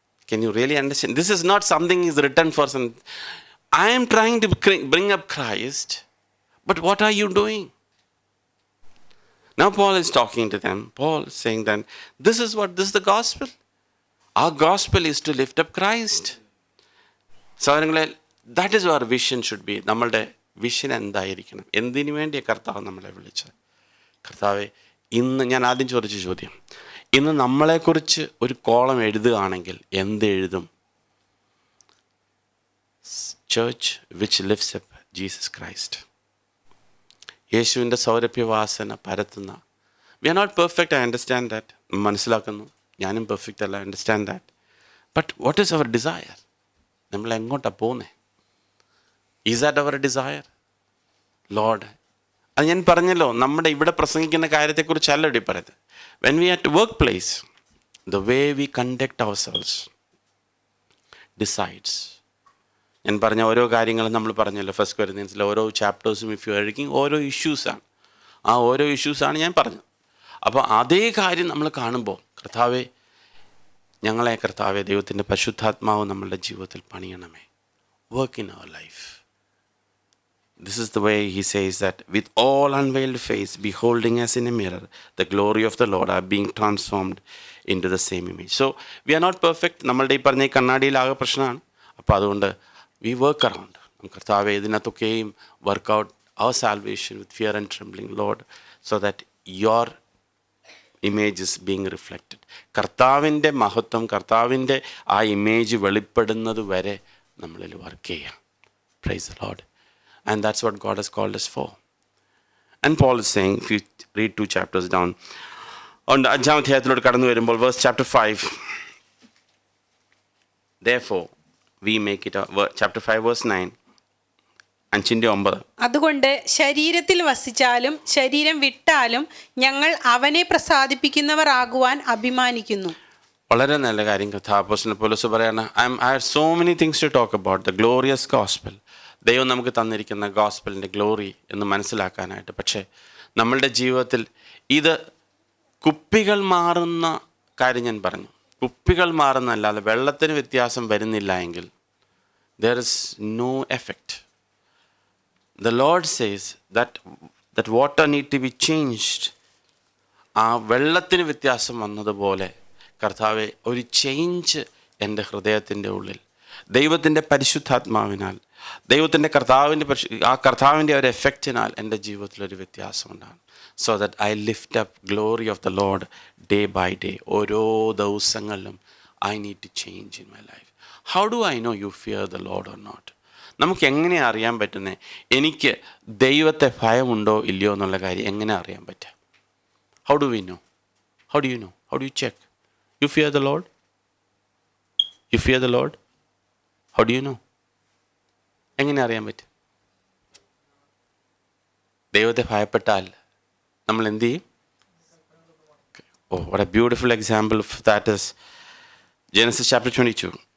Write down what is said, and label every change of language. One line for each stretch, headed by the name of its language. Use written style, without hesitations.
English: Can you really understand? This is not something is written for some. I am trying to bring up Christ, but what are you doing? Now Paul is talking to them. Paul is saying that this is the gospel. Our gospel is to lift up Christ. സഹോദരങ്ങളെ, that is our vision should be.
Malayalam: നമ്മളുടെ vision എന്തായിരിക്കണം? എന്തിനു വേണ്ടിയാണ് കർത്താവ് നമ്മളെ വിളിച്ചത്? കർത്താവെ, ഇന്ന് ഞാൻ ആദ്യം ചോദിച്ച ചോദ്യം, ഇന്ന് നമ്മളെക്കുറിച്ച് ഒരു കോളം എഴുതുകയാണെങ്കിൽ എന്ത് എഴുതും?
English: Church which lifts up Jesus Christ.
Malayalam: യേശുവിൻ്റെ സൗരഭ്യവാസന പരത്തുന്ന.
English: We are not perfect, I understand that.
Malayalam: മനസ്സിലാക്കുന്നു, ഞാനും പെർഫെക്റ്റ് അല്ല,
English: I understand that. But what is our desire?
Malayalam: നമ്മൾ എങ്ങോട്ടാണ് പോകുന്നത്?
English: Is that our desire?
Malayalam: Lord, അത് ഞാൻ പറഞ്ഞല്ലോ, നമ്മുടെ ഇവിടെ പ്രസംഗിക്കുന്ന കാര്യത്തെക്കുറിച്ചല്ല ഇവിടെ പറയുന്നത്.
English: When we at workplace, the way we conduct ourselves decides.
Malayalam: ഞാൻ പറഞ്ഞ ഓരോ കാര്യങ്ങളും നമ്മൾ പറഞ്ഞല്ലോ, ഫസ്റ്റ് കൊരിന്ത്യൻസിലെ ഓരോ ചാപ്റ്റേഴ്സും ഇഫ് യു ആയിരിക്കും ഓരോ ഇഷ്യൂസാണ്. ആ ഓരോ ഇഷ്യൂസാണ് ഞാൻ പറഞ്ഞത്. അപ്പോൾ അതേ കാര്യം നമ്മൾ കാണുമ്പോൾ, കർത്താവെ, ഞങ്ങളെ കർത്താവെ, ദൈവത്തിൻ്റെ പരിശുദ്ധാത്മാവ് നമ്മളുടെ ജീവിതത്തിൽ പണിയണമേ.
English: Work in our life. This is the way he says that with all unveiled face, beholding as in a mirror the glory of the Lord, are being transformed into the same image. So we are not perfect.
Malayalam: നമ്മളുടെ ഈ പറഞ്ഞ കണ്ണാടിയിലാകെ പ്രശ്നമാണ്. അപ്പോൾ അതുകൊണ്ട്
English: we work around.
Malayalam: കർത്താവെ, ഇതിനകത്തൊക്കെയും
English: work out our salvation with fear and trembling, Lord, so that your image is being reflected.
Malayalam: കർത്താവിൻ്റെ മഹത്വം, കർത്താവിൻ്റെ ആ ഇമേജ് വെളിപ്പെടുന്നത് വരെ നമ്മളിൽ വർക്ക് ചെയ്യാം.
English: Praise the Lord. And that's what God has called us for. And Paul is saying, if you read 2 chapters down, on the 5th
Malayalam: അധ്യായത്തിലോട്ട് കടന്നു വരുമ്പോൾ,
English: verse chapter 5, therefore we make it, chapter 5 verse 9, 5:9.
Malayalam: അതുകൊണ്ട് ശരീരത്തിൽ വസിച്ചാലും ശരീരം വിട്ടാലും ഞങ്ങൾ അവനെ പ്രസാദിപ്പിക്കുന്നവർ ആകുവാൻ അഭിമാനിക്കുന്നു. വളരെ നല്ല കാര്യം അപ്പോസ്തലൻ പൗലോസ് പറയാണ്,
English: I have so many things to talk about, the glorious gospel.
Malayalam: ദൈവം നമുക്ക് തന്നിരിക്കുന്ന ഗോസ്പലിൻ്റെ ഗ്ലോറി എന്ന് മനസ്സിലാക്കാനായിട്ട്. പക്ഷേ നമ്മളുടെ ജീവിതത്തിൽ ഇത് കുപ്പികൾ മാറുന്ന കാര്യം ഞാൻ പറഞ്ഞു. കുപ്പികൾ മാറുന്നതല്ലാതെ വെള്ളത്തിന് വ്യത്യാസം വരുന്നില്ല എങ്കിൽ
English: there is no effect. The Lord says that water need to be changed.
Malayalam: ആ വെള്ളത്തിന് വ്യത്യാസം വന്നതുപോലെ കർത്താവെ, ഒരു ചേഞ്ച് എൻ്റെ ഹൃദയത്തിൻ്റെ ഉള്ളിൽ ദൈവത്തിൻ്റെ പരിശുദ്ധാത്മാവിനാൽ, ദൈവത്തിൻ്റെ കർത്താവിൻ്റെ ഒരു എഫക്റ്റിനാൽ എൻ്റെ ജീവിതത്തിലൊരു വ്യത്യാസം ഉണ്ടാകും.
English: So that I lift up glory of the Lord day by day. ഓരോ ദിവസങ്ങളിലും I need to change in my life. How do I know you fear the Lord or not?
Malayalam: നമുക്ക് എങ്ങനെയാണ് അറിയാൻ പറ്റുന്നത് എനിക്ക് ദൈവത്തെ ഭയമുണ്ടോ ഇല്ലയോ എന്നുള്ള കാര്യം എങ്ങനെ അറിയാൻ പറ്റുക?
English: How do we know? How do you know? How do you check? You fear the Lord? You fear the Lord? How do you know?
Malayalam: എങ്ങനെ അറിയാൻ പറ്റും? ദൈവത്തെ ഭയപ്പെട്ടാൽ നമ്മൾ എന്ത് ചെയ്യും?
English: Oh, what a beautiful example of that is Genesis chapter 22.